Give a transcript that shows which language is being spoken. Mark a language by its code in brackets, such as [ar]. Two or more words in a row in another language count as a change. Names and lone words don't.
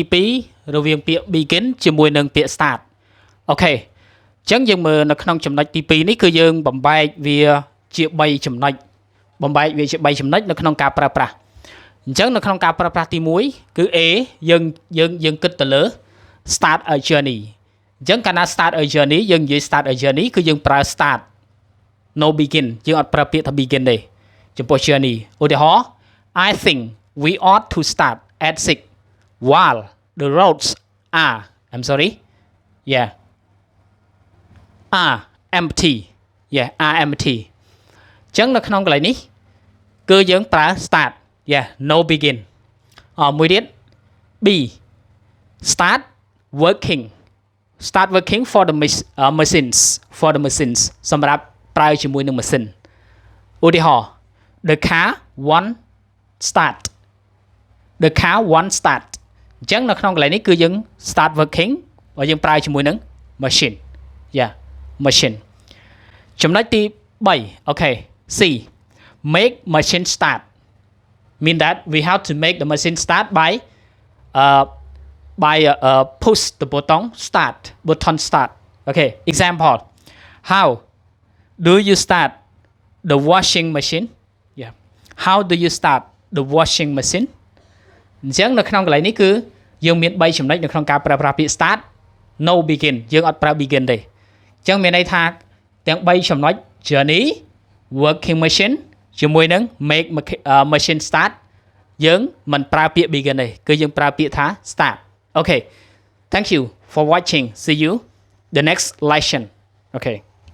[km] 2រវាងពាក្យ begin ជាមួយនឹងពាក្យ start អូខេអញ្ចឹងយើងមើលនៅក្នុងចំណុចទី2នេះគឺយើងបំ បែកវាជា3ចំណុចនៅក្នុងការប្រើប្រាស់អញ្ចឹងនៅក្នុងការប្រើប្រាស់ទី1គឺ A យើងគិតទៅលើ [en] start a journey [km] អញ្ចឹងកាលណា [en] start a journey [km] យើងនិយាយ [en] start a journey [km] គឺយើងប្រើ [en] start no begin [km] យើងអត់ប្រើពាក្យថា begin ទេចំពោះ journey ឧទាហរណ៍ [en] I think we ought to start at 6 while the roads are [km] empty អញ្ចឹងនៅក្នុងកន្លែងនេះគឺយើងប្រើ [en] start no begin [km] មួយទៀត B [en] start working for the machines [km] សម្រាប់ប្រើជាមួយនឹងម៉ាស៊ីនឧទាហរណ៍ [en] the car won't start [km] អញ្ចឹងនៅក្នុងកន្លែងនេះគឺយើង [en] start working [km] បើយើងប្រើជាមួយនឹង machine [en] ចំណុចទី3 okay C make machine start mean that we have to make the machine start by push the button start okay example how do you start the washing machine how do you start the washing machine អញ្ចឹងនៅក្នុង [km] កន្លែងនេះគឺយើងមាន3ចំណុចនៅក្នុងការប្រើប្រាស់ពាក្យ [en] start no begin [km] យើងអត់ប្រើ begin ទេអញ្ចឹងមានន័យថាទាំង3ចំណុច [en] journey working machine [km] ជាមួយនឹង [en] make machine start [km] យើងមិនប្រើពាក្យ begin ទេគឺយើងប្រើពាក្យថា start [en] okay thank you for watching see you the next lesson okay